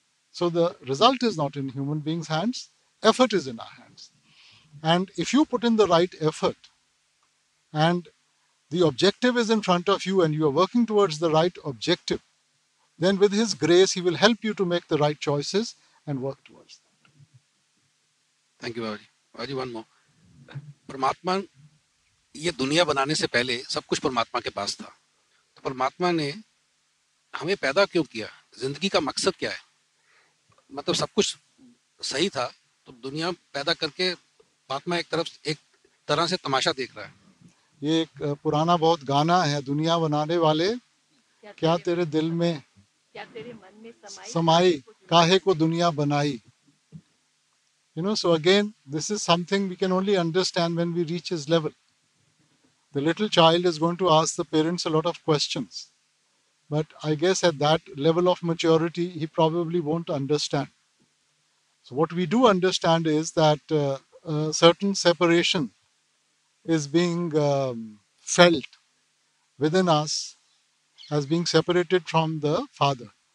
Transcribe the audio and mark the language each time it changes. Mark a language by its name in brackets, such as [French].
[English] So the result is not in human beings' hands. Effort is in our hands. And if you put in the right effort and the objective is in front of you and you are working towards the right objective, then with His grace, He will help you to make the right choices and work towards that. Thank you Baba ji. Baba ji, one more. [Hindi] परमात्मा, ये दुनिया बनाने से पहले सब कुछ परमात्मा के पास था। तो परमात्मा ने हमें पैदा क्यों किया? जिंदगी का मकसद क्या है? मतलब सब कुछ सही था तो दुनिया पैदा करके परमात्मा एक तरह से तमाशा देख रहा है। ये एक पुराना बहुत गाना है, दुनिया बनाने वाले क्या तेरे दिल में समाई, काहे को दुनिया बनाई. [English] So again, this is something we can only understand when we reach his level. The little child is going to ask the parents a lot of questions. But I guess at that level of maturity, he probably won't understand. So what we do understand is that a certain separation is being felt within us as being separated from the Father.